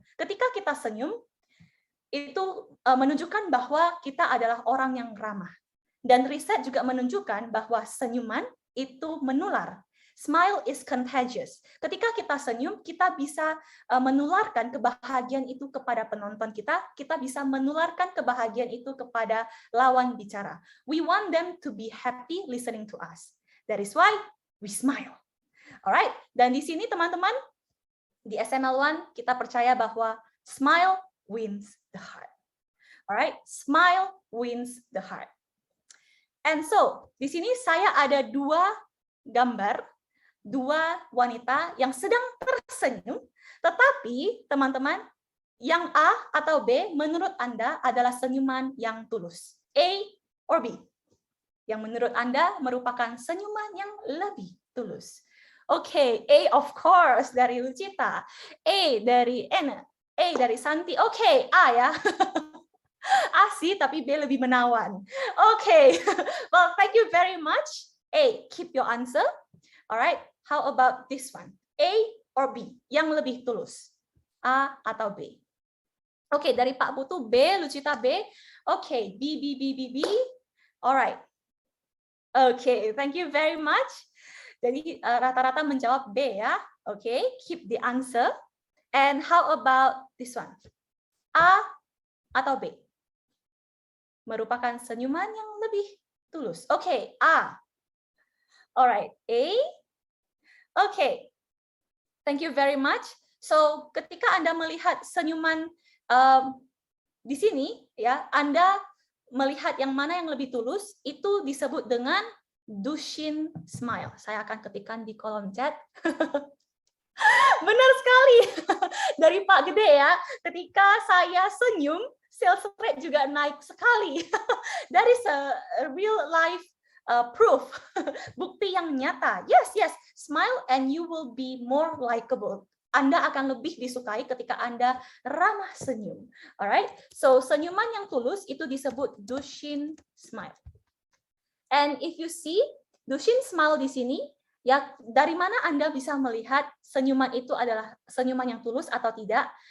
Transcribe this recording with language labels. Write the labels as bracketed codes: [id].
[id] Ketika kita senyum, itu menunjukkan bahwa kita adalah orang yang ramah. Dan riset juga menunjukkan bahwa senyuman itu menular. [en] Smile is contagious. [id] Ketika kita senyum, kita bisa menularkan kebahagiaan itu kepada penonton kita. Kita bisa menularkan kebahagiaan itu kepada lawan bicara. [en] We want them to be happy listening to us. That is why we smile. Alright. [id] Dan di sini teman-teman, di SML1 kita percaya bahwa [en] smile wins the heart. Alright. Smile wins the heart. And so, [id] di sini saya ada dua gambar, dua wanita yang sedang tersenyum, tetapi teman-teman, yang A atau B menurut Anda adalah senyuman yang tulus. [en] A or B? [id] Yang menurut Anda merupakan senyuman yang lebih tulus. Oke, A of course dari Lucita. A dari Ena. A dari Santi. Oke, A ya. A sih, tapi B lebih menawan. Oke. [en] Well, thank you very much. A, keep your answer. Alright, how about this one? A or B? [id] Yang lebih tulus? A atau B? Oke, dari Pak Putu B, Lucita B. [en] Oke, B, B, B, B, B. Alright. Oke, thank you very much. [id] Jadi rata-rata menjawab B ya. Oke, [en] keep the answer. And how about this one? [id] A atau B? Merupakan senyuman yang lebih tulus. Oke, A. Alright, A. [en] Oke, thank you very much. [id] So, ketika Anda melihat senyuman di sini, ya, Anda melihat yang mana yang lebih tulus, itu disebut dengan Dushin smile. Saya akan ketikkan di kolom chat. Benar sekali. Dari Pak Gede ya, ketika saya senyum, sales rate juga naik sekali. [en] That is a real life proof. [id] Bukti yang nyata. [en] Yes, yes. Smile and you will be more likable. [id] Anda akan lebih disukai ketika Anda ramah senyum. Alright? So, senyuman yang tulus itu disebut Dushin smile. [en] And if you see Dushin smile [id] di sini, ya dari mana Anda bisa melihat senyuman itu adalah senyuman yang tulus atau tidak?